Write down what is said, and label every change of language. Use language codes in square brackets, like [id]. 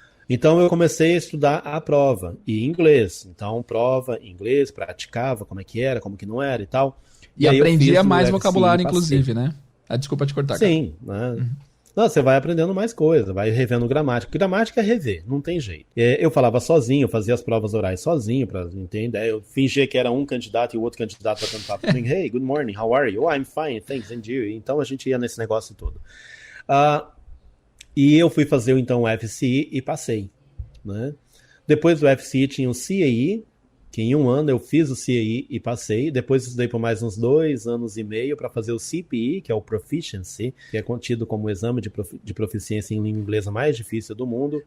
[pt] Então eu comecei a estudar a prova, e inglês. Então, prova em inglês, praticava como é que era, como que não era e tal. E aprendia mais vocabulário, inclusive, né? Desculpa te cortar. Sim, né? Não, você vai aprendendo mais coisa, vai revendo gramática. Gramática é rever, não tem jeito. Eu falava sozinho, eu fazia as provas orais sozinho, para entender. Eu fingia que era um candidato e o outro candidato batendo papo comigo. [en] Hey, good morning, how are you? Oh, I'm fine, thanks, and you? [pt] Então a gente ia nesse negócio todo. E eu fui fazer então o FCI e passei, né? Depois do FCI tinha o CAE, que em 1 ano eu fiz o CAE e passei. Depois estudei por mais uns 2 anos e meio para fazer o CPE, que é o Proficiency, que é contido como o exame de proficiência em língua inglesa mais difícil do mundo.